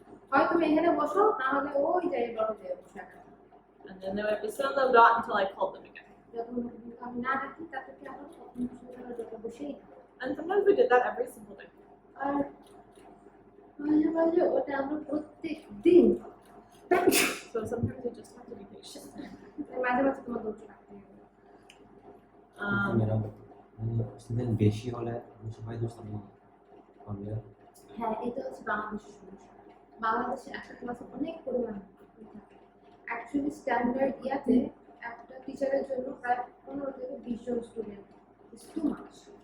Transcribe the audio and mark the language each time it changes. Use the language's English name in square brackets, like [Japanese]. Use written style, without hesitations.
[Bangla] হয় তুমি এখানে বসো না হলে ওই জায়গায় ডটে যেয়ে বসে থাকো। [English] And then they would have to sit on the dot until I called them again. [Bangla] যখন আমি না ডাকি তাদেরকে আবার তখন ডটে বসেই থাকো। [English] And sometimes we did that every single day. [Bangla] আর মাঝে মাঝে ওটা আমরা প্রত্যেক দিন, [English] So sometimes you just have to be patient. [Bangla] মাঝে মাঝে তোমার ধৈর্য রাখতে হবে। মেরা স্টুডেন্ট বেশি হলে সবাই তো সামনে হবে। হ্যাঁ, এটা হচ্ছে বাংলাদেশের সমস্যা। বাংলাদেশে একটা ক্লাসে অনেক পরিমাণ অ্যাকচুয়ালি স্ট্যান্ডার্ড ইয়াতে একটা টিচারের জন্য প্রায় 15 থেকে 20 জন স্টুডেন্ট [English] Is too much.